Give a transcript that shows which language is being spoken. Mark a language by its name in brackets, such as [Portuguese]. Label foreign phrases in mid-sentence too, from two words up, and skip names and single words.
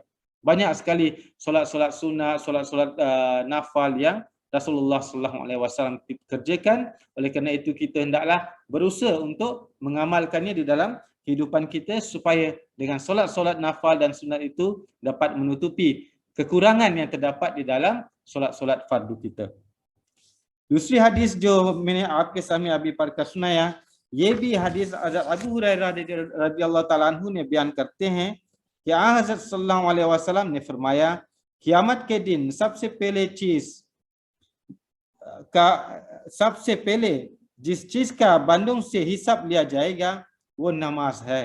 [Malay] Banyak sekali solat-solat sunnah, solat-solat nafal yang Rasulullah SAW kerjakan. Oleh kerana itu kita hendaklah berusaha untuk mengamalkannya di dalam kehidupan kita supaya dengan solat-solat nafal dan sunat itu dapat menutupi kekurangan yang terdapat di dalam solat-solat fardu kita. [Hindi] दूसरी हदीस जो मैंने आपके सामने अभी पढ़कर सुनाया, ये भी हदीस अबू हुरैरा [Arabic] رضي الله تعالى عنه [Hindi] ने बयान करते हैं कि हज़रत [Arabic] صلى الله عليه وسلم [Hindi] ने फरमाया, क़यामत के दिन सबसे पहले जिस चीज का बंदों से हिसाब लिया जाएगा वो नमाज है।